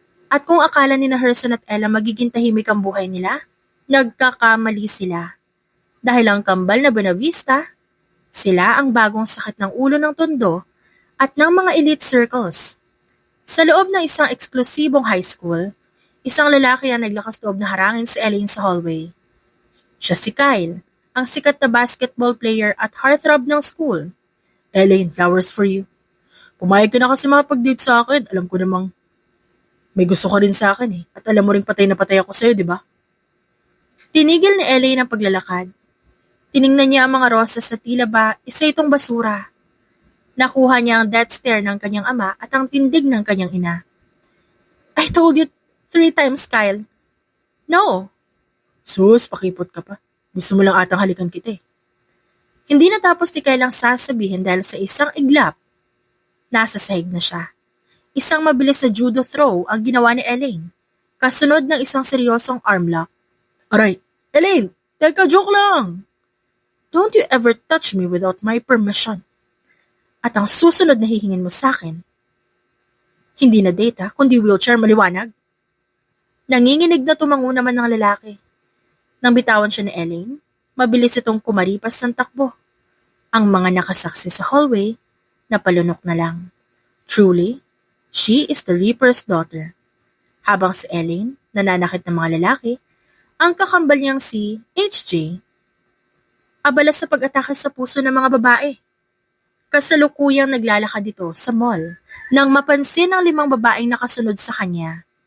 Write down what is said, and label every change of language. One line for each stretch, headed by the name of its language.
Filipino: At kung akala ni na Herson at Ella magiging tahimik ang buhay nila, nagkakamali sila. Dahil ang kambal na Benavista, sila ang bagong sakit ng ulo ng tondo at ng mga elite circles. Sa loob ng isang eksklusibong high school, isang lalaki ang naglakas loob na harangin si Elaine sa hallway. Siya si Kyle, ang sikat na basketball player at heartthrob ng school. Elaine,
English: flowers for you.
Filipino: Pumayag ka na kasi mapag-date sa akin. Alam ko namang may gusto ka rin sa akin eh. At alam mo rin patay na patay ako sa'yo, di ba? Tinigil ni Elaine ang paglalakad. Tiningnan niya ang mga rosas na tila ba isa itong basura. Nakuha niya ang death stare ng kanyang ama at ang tindig ng kanyang ina.
English: I told you 3 times, Kyle. No.
Filipino: Sus, pakipot ka pa. Gusto mo lang atang halikan kita eh. Hindi natapos ni Kyle ang sasabihin dahil sa isang iglap. Nasa sahig na siya. Isang mabilis na judo throw ang ginawa ni Elaine. Kasunod ng isang seryosong armlock. Aray, Elaine, teka, joke lang.
English: Don't you ever touch me without my permission.
Filipino: At ang susunod na hihingin mo sa akin, hindi na data, kundi wheelchair maliwanag. Nanginginig na tumango naman ng lalaki. Nang bitawan siya ni Elaine, mabilis itong kumaripas ng takbo. Ang mga nakasaksi sa hallway, napalunok na lang.
English: Truly, she is the Reaper's daughter.
Filipino: Habang si Elaine, nananakit ng mga lalaki, ang kakambal niyang si HJ, abala sa pag-atake sa puso ng mga babae. Kasalukuyang naglalakad dito sa mall nang mapansin ang 5 babaeng nakasunod sa kanya.